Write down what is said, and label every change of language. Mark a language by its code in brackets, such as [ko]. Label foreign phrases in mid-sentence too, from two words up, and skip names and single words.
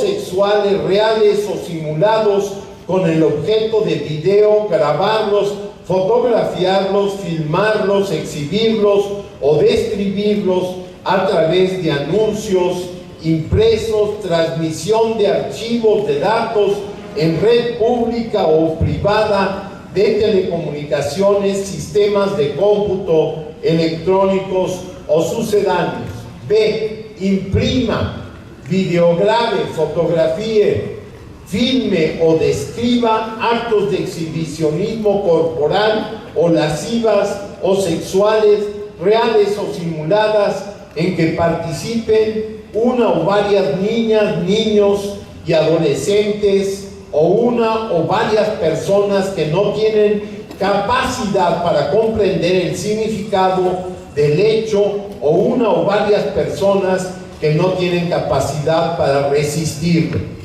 [es] sexuales reales o simulados con el objeto de video, grabarlos, fotografiarlos, filmarlos, exhibirlos o describirlos a través de anuncios impresos, transmisión de archivos de datos en red pública o privada de telecomunicaciones, sistemas de cómputo electrónicos o sucedáneos. B. Imprima, videograbe, fotografíe, filme o describa actos de exhibicionismo corporal o lascivas o sexuales, reales o simuladas, en que participen una o varias niñas, niños y adolescentes, o una o varias personas que no tienen capacidad para comprender el significado del hecho, o una o varias personas que no tienen capacidad para resistirlo.